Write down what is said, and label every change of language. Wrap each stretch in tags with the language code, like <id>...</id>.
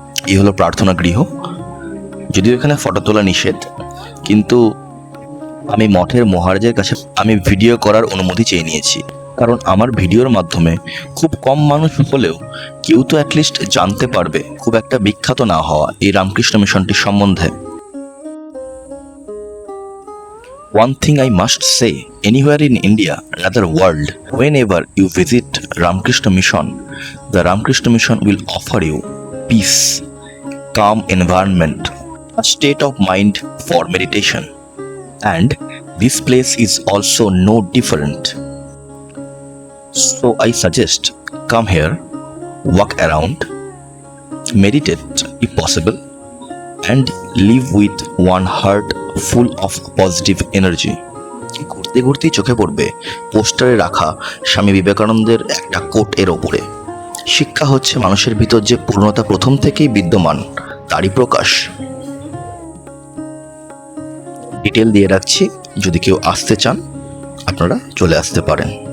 <bn>এই হলো প্রার্থনা গৃহ। যদিও এখানে ফটো তোলা নিষেধ, কিন্তু আমি মঠের মহারাজের কাছে আমি ভিডিও করার অনুমতি চেয়ে নিয়েছি, কারণ আমার ভিডিওর মাধ্যমে খুব কম মানুষ হলেও কেউ তো অ্যাটলিস্ট জানতে পারবে, খুব একটা বিখ্যাত না হওয়া এই রামকৃষ্ণ মিশনটির সম্বন্ধে।</bn> <en>One thing I must say, anywhere in India, rather world, whenever you visit Ramakrishna Mission, the Ramakrishna Mission will offer you peace, calm environment, a state of mind for meditation. And this place is also no different. So I suggest come here, walk around, meditate if possible, and live with one heart full of positive energy.</en> <bn>ঘুরতে ঘুরতেই চোখে পড়বে পোস্টারে রাখা স্বামী বিবেকানন্দের একটা coat. এর ওপরে শিক্ষা হচ্ছে মানুষের ভিতর যে পূর্ণতা প্রথম থেকেই বিদ্যমান, তারই প্রকাশ। ডিটেল দিয়ে রাখছি, যদি কেউ আসতে চান আপনারা চলে আসতে পারেন।</bn>